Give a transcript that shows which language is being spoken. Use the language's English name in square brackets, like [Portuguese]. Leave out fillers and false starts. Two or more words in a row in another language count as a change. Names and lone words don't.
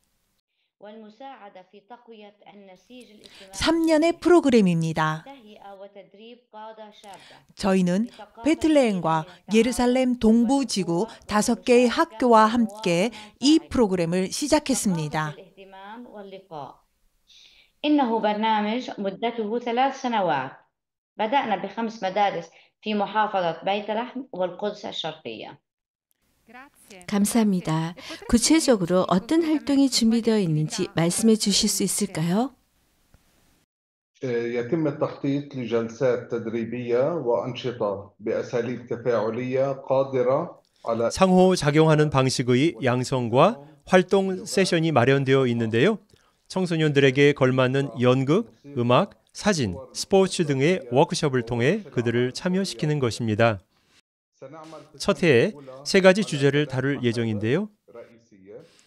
[Korean] 3년의 프로그램입니다. 저희는 베틀레헴과 예루살렘 동부 지구 5개의 학교와 함께 이 프로그램을 시작했습니다. [Arabic] إنه برنامج مدته 3 سنوات. بدأنا ب5 مدارس في محافظة بيت لحم والقدس الشرقية. [Korean] 감사합니다. 구체적으로 어떤 활동이 준비되어 있는지 말씀해 주실 수 있을까요? [Arabic] يتم التخطيط لجلسات تدريبية وأنشطة بأساليب تفاعلية قادرة على [Korean] 상호작용하는 방식의 양성과 활동 세션이 마련되어 있는데요. 청소년들에게 걸맞는 연극, 음악, 사진, 스포츠 등의 워크숍을 통해 그들을 참여시키는 것입니다. 첫 해에 3가지 주제를 다룰 예정인데요.